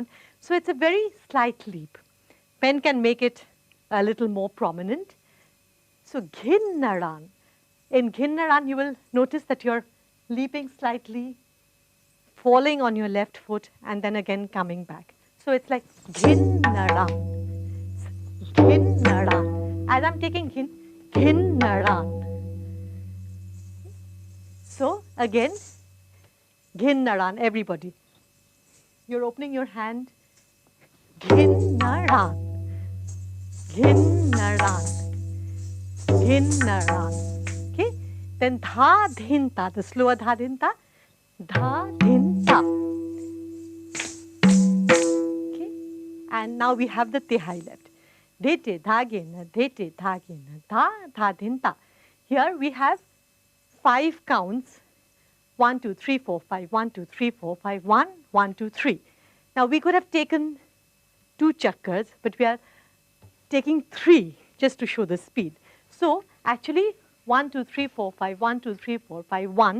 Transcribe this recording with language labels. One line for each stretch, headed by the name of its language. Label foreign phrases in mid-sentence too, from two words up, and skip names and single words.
English: So it's a very slight leap. Pen can make it a little more prominent. So ghinnaran. In ghinnaran, you will notice that your leaping slightly, falling on your left foot, and then again coming back. So it's like ghin naran, ghin naran. As I'm taking ghin, ghin naran. So again, ghin naran, everybody. You're opening your hand, ghin naran, ghin naran, ghin naran. Okay? Then dha dhinta, the slower dha dhinta, dha dhinta. Okay? And now we have the tehai left. Dhete dhagena, dhete dhagena, dha dha dhinta. Here we have 5 counts. 1, 2, 3, 4, 5, 1, 2, 3, 4, 5, 1, 1, 2, 3. Now we could have taken 2 chakras, but we are taking 3 just to show the speed. So actually 1, 2, 3, 4, 5, 1, 2, 3, 4, 5, 1.